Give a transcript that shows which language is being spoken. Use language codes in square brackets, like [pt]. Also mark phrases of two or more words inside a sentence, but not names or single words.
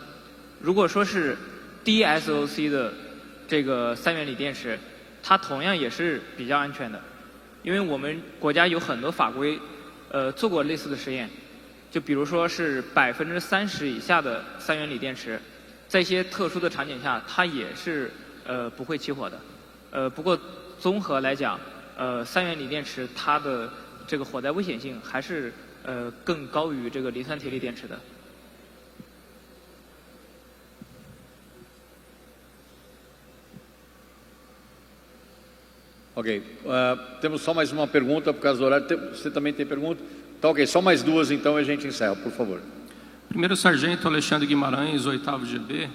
[zh] 如果说是低 SOC 的这个3元锂电池，它同样也是比较安全的，因为我们国家有很多法规，做过类似的实验， 就比如说是30%以下的3元锂电池，在一些特殊的场景下，它也是不会起火的。不过综合来讲，3元锂电池它的这个火灾危险性还是更高于这个磷酸铁锂电池的。 [pt] Ok, temos só mais uma pergunta por causa do horário. Você também tem pergunta? Tá ok, só mais duas então e a gente encerra, por favor. Primeiro Sargento Alexandre Guimarães, 8º GB.